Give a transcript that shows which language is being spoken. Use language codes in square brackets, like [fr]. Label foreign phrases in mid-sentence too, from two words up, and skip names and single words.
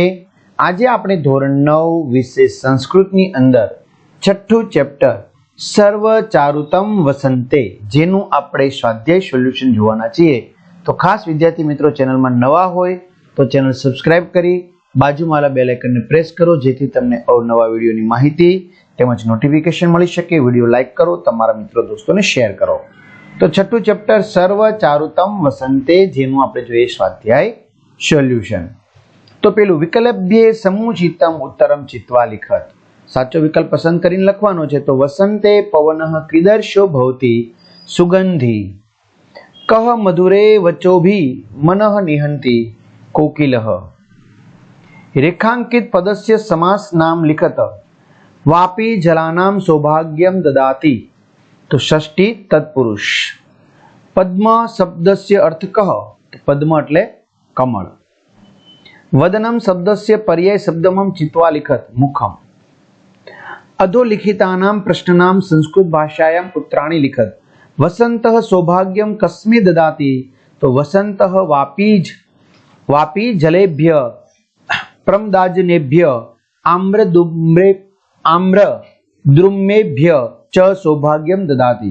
[gu] આજે આપણે ધોરણ 9 વિષય સંસ્કૃતની અંદર છઠ્ઠું ચેપ્ટર સર્વ ચારુતમ વસંતે જેનું આપણે સ્વાધ્યાય સોલ્યુશન જોવાના છીએ। તો ખાસ વિદ્યાર્થી મિત્રો ચેનલમાં નવા હોય તો ચેનલ સબસ્ક્રાઇબ કરી બાજુમાં બેલ આઇકનને પ્રેસ કરો જેથી તમને અવનવા વિડીયોની માહિતી તેમજ નોટિફિકેશન મળી શકે। વિડીયો લાઈક કરો, તમારા મિત્રો દોસ્તોને શેર કરો। તો છઠ્ઠું ચેપ્ટર સર્વ ચારુતમ વસંતે જેનું આપણે જોઈએ સ્વાધ્યાય સોલ્યૂશન। તો પહેલું [sa] विकल्प्य समुचितम उत्तरम चित्वा लिखत, [gu] સાચો વિકલ્પ પસંદ કરીને લખવાનો છે। [sa] तो वसंते पवनः कीदर्शो भवति सुगंधी, कह मधुरे वचोभि मनः निहन्ति कोकिलः। रेखांकित पदस्य समास नाम लिखत, वापी जलानां सौभाग्यम ददाति। तो षष्ठी तत्पुरुष। पद्म शब्दस्य अर्थ कह, तो पद्म [gu] એટલે કમળ। [sa] वदनम शब्दस्य पर्याय शब्दमं चित्वा लिखत, मुखम। अधोलिखितानां प्रश्नानां संस्कृत भाषायां उत्तराणि लिखत। वसन्तः सौभाग्यं कस्मै ददाति, तो वसन्तः वापी जलेभ्य प्रमदाजनेभ्य आम्रद्रुमेभ्य च सौभाग्यम ददाति।